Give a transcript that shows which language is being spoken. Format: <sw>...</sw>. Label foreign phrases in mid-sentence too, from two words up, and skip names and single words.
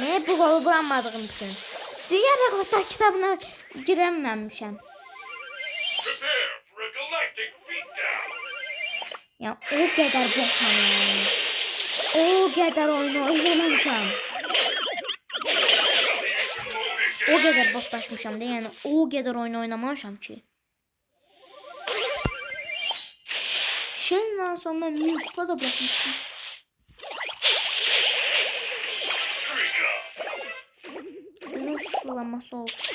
<az>Bu qolu vuramadığım üçün. Dünya rekortlar kitabına girəməmişəm. Ya o qədər boşam yani. O qədər oyunu oynamışam. O qədər boşlaşmışam da yani o qədər oyunu oynamamışam ki.</az> <tr>Şeyden sonra ben mini kupa da bırakmışım. Sizin sıfırlanması oldu.</tr>